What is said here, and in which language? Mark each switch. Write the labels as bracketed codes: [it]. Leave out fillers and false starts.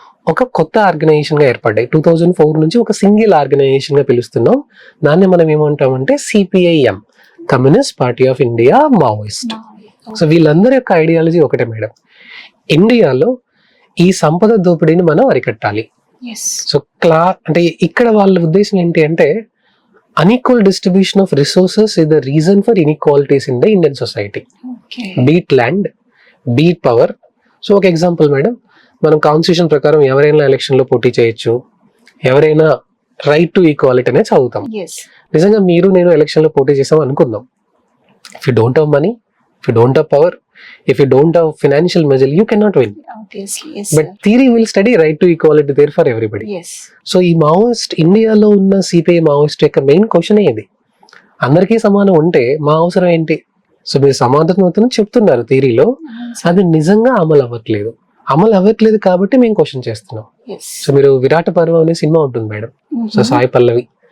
[te] ఒక కొత్త ఆర్గనైజేషన్ గా ఏర్పడ్డాయి. 2004 నుంచి ఒక సింగిల్ ఆర్గనైజేషన్ గా పిలుస్తున్నాం. దాన్ని మనం ఏమంటామంటే CPIM, communist party of India Maoist. So వీళ్ళందరి యొక్క ఐడియాలజీ ఒకటే మేడం, ఇండియాలో ఈ సంపద దోపిడీని మనం అరికట్టాలి. సో అంటే ఇక్కడ వాళ్ళ ఉద్దేశం ఏంటి అంటే [en] unequal distribution of resources is the reason for inequalities in the Indian society. Beat land, beat power. [te] So ఒక ఎగ్జాంపుల్ మేడం, మనం కాన్స్టిట్యూషన్ ప్రకారం ఎవరైనా ఎలక్షన్ లో పోటీ చేయొచ్చు, ఎవరైనా రైట్ టు ఈక్వాలిటీ అనేది చదువుతాం. నిజంగా మీరు నేను ఎలక్షన్ లో పోటీ చేసాం అనుకుందాం. [en] If you don't have money, if you don't have power, if you don't have financial measure, you cannot win. Obviously, yes, but theory will study right to equality there for everybody. [te] So ఈ Maoist ఇండియాలో ఉన్న CPI Maoist యొక్క main question ఇది, అందరికీ సమానం ఉంటే మా అవసరం ఏంటి? సో మీరు సమానతను చెప్తున్నారు థియరీలో, అది నిజంగా అమలు అవ్వట్లేదు కాబట్టి మేము క్వశ్చన్ చేస్తున్నాం. సో మీరు విరాట పర్వం అనే సినిమా ఉంటుంది మేడం, సో సాయి పల్లవి.